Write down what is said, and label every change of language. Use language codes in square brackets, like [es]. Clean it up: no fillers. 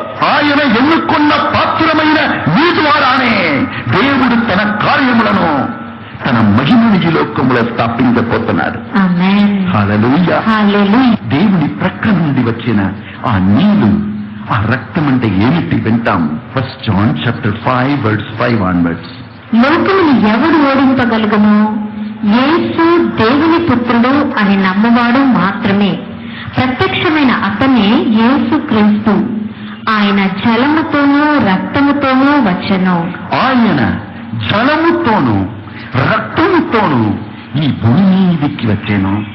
[te] ఆయన ఎన్నుకున్న పాత్రమైన నీ ద్వారానే దేవుడు తన కార్యములను, తన మహిమను ఈ లోకములో స్థాపించబోతున్నాడు. ఆమేన్. హల్లెలూయా. హల్లెలూయా. దేవుని ప్రక్క నుండి వచ్చిన ఆ నీళ్లు, ఆ రక్తం అంటే ఏమిటి వింటాం. [en] 1 John chapter 5 verse 5 onwards. [te] లోకమును ఎవడు ఓడింపగలుగును? యేసు దేవుని పుత్రుడు అని నమ్మవాడు మాత్రమే. ప్రత్యక్షమైన అతనే యేసు క్రీస్తు. ఆయన జలముతోనూ రక్తముతోనూ వచ్చెను. ఆయన జలముతోను రక్తముతోను ఈ భూమి మీదికి వచ్చాను.